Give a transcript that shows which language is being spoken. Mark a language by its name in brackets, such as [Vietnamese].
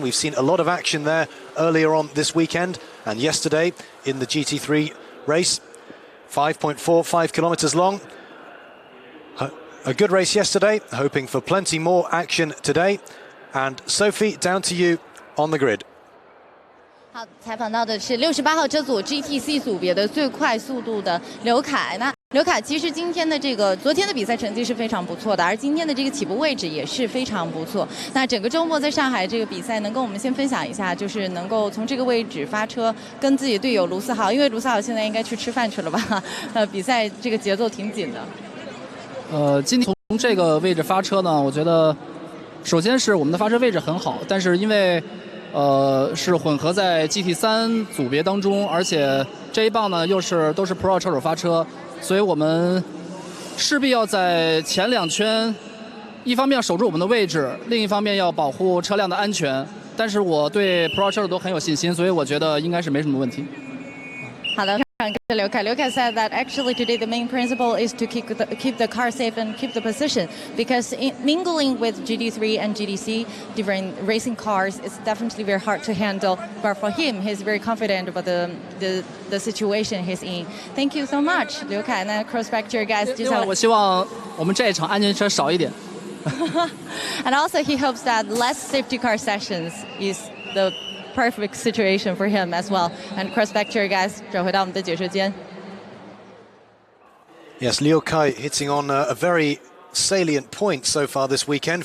[English] We've seen a lot of action there earlier on this weekend and yesterday in the GT3 race. 5.45 kilometers long. A good race yesterday, hoping for plenty more action today. And Sophie, down to you on the grid. [Chinese] 好，采访到的是68号车组 GTC 组别的最快速度的刘凯。那刘凯其实今天的昨天的比赛成绩是非常不错的，而今天的这个起步位置也是非常不错。那整个周末在上海这个比赛，能跟我们先分享一下，就是能够从这个位置发车，跟自己队友卢思豪，因为卢思豪现在应该去吃饭去了吧？比赛这个节奏挺紧的。今天从这个位置发车呢，我觉得首先是我们的发车位置很好，但是因为是混合在 GT3 组别当中，而且这一棒呢都是 Pro 车手发车，所以我们势必要在前2圈，一方面要守住我们的位置，另一方面要保护车辆的安全。但是我对 Pro 车手都很有信心，所以我觉得应该是没什么问题。好的。 [English] Liu Kai said that actually today the main principle is to keep the car safe and keep the position, because mingling with GT3 and GTC, different racing cars, is definitely very hard to handle. But for him, he's very confident about the situation he's in. Thank you so much, Liu Kai. And cross back to your guys. [Chinese] 另外，我希望我们这一场安全车少一点。 [English] And also he hopes that less safety car sessions is the perfect situation for him as well. And cross back to your guys. [Chinese] 转回到我们的解说间。 [English] Yes, Liu Kai hitting on a very salient point so far this weekend.